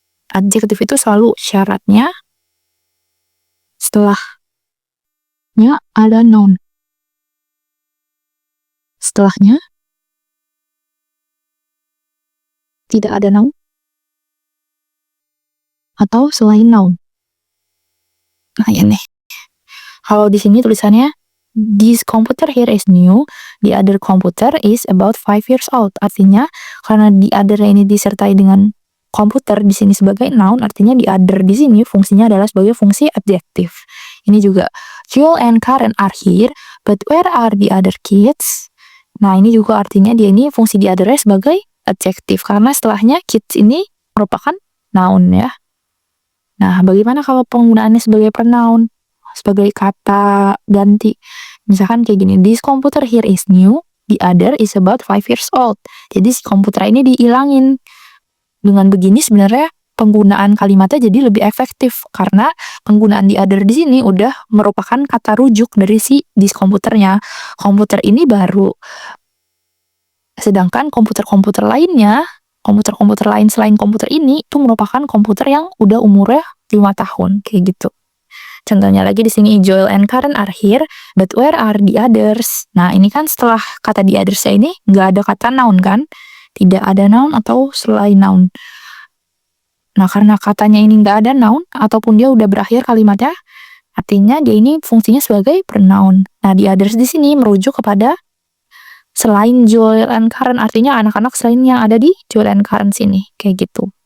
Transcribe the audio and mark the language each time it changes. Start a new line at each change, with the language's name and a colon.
Indonesian: Adjektif itu selalu syaratnya setelahnya ada noun. Setelahnya tidak ada noun atau selain noun. Nah, ini. Kalau di sini tulisannya
English: this computer here is new, the other computer is about 5 years old.
Indonesian: Artinya karena the other ini disertai dengan komputer di sini sebagai noun, artinya the other di sini fungsinya adalah sebagai fungsi adjektif. Ini juga
English: Joel and Karen are here, but where are the other kids?
Indonesian: Nah, ini juga artinya dia ini fungsi the other sebagai adjektif karena setelahnya kids ini merupakan noun ya. Nah, bagaimana kalau penggunaannya sebagai pronoun? Sebagai kata ganti. Misalkan kayak gini,
English: this computer here is new, the other is about 5 years old.
Indonesian: Jadi si komputer ini dihilangin. Dengan begini sebenarnya penggunaan kalimatnya jadi lebih efektif karena penggunaan the other di sini udah merupakan kata rujuk dari si this komputernya. Komputer ini baru. Sedangkan komputer-komputer lainnya, komputer-komputer lain selain komputer ini itu merupakan komputer yang udah umurnya 5 tahun kayak gitu. Contohnya lagi di sini
English: Joel and Karen are here, but where are the others?
Indonesian: Nah, ini kan setelah kata the others ini nggak ada kata noun kan? Tidak ada noun atau selain noun. Nah, karena katanya ini nggak ada noun ataupun dia udah berakhir kalimatnya, artinya dia ini fungsinya sebagai pronoun. Nah, the others di sini merujuk kepada selain Joel and Karen, artinya anak-anak selain yang ada di Joel and Karen sini, kayak gitu.